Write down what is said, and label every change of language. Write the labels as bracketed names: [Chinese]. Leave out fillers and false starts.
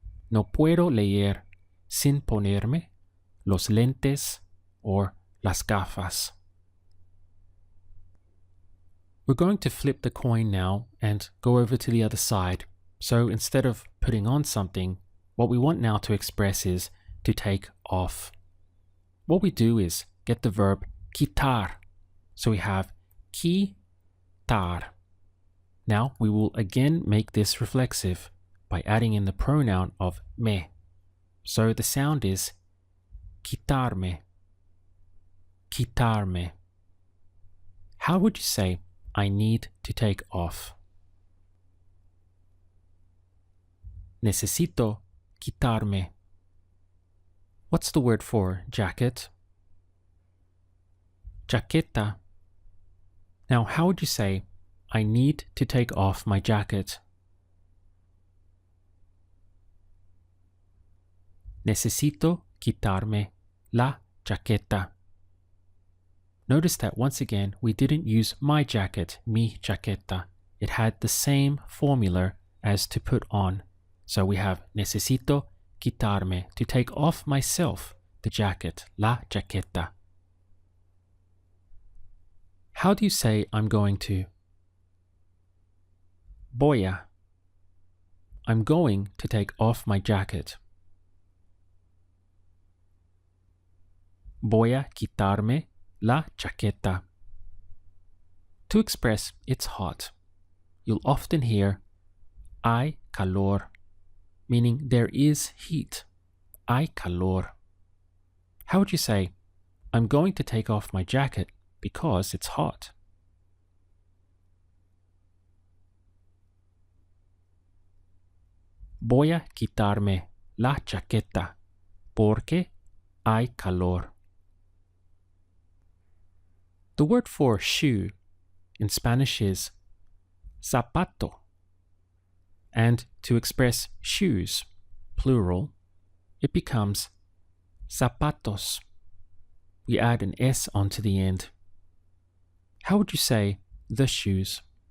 [Spanish] No puedo leer sin ponerme los lentes or las gafas. [English] We're going to flip the coin now and go over to the other side. So instead of putting on something, what we want now to express is to take off. What we do is get the verb quitar. So we have quitar. Now we will again make this reflexive by adding in the pronoun of me. So the sound is quitarme, quitarme. How would you say, I need to take off? [Spanish] Necesito quitarme. [English] What's the word for jacket? Jaqueta. Now, how would you say, I need to take off my jacket? [Spanish] Necesito quitarme la chaqueta. [English] Notice that once again, we didn't use my jacket, [Spanish] mi chaqueta. [English] It had the same formula as to put on. So we have [Spanish] necesito quitarme, [English] to take off myself, the jacket, [Spanish] la chaqueta. [English] How do you say I'm going to? [Spanish] Voy a. [English] I'm going to take off my jacket. [Spanish] Voy a quitarme la chaqueta. [English] To express it's hot, you'll often hear [Spanish] hay calor, [English] meaning there is heat. Hay calor. How would you say, I'm going to take off my jacket because it's hot? [Spanish] Voy a quitarme la chaqueta porque hay calor. [English] The word for shoe in Spanish is zapato. And to express shoes, plural, it becomes zapatos. We add an S onto the end. How would you say the shoes?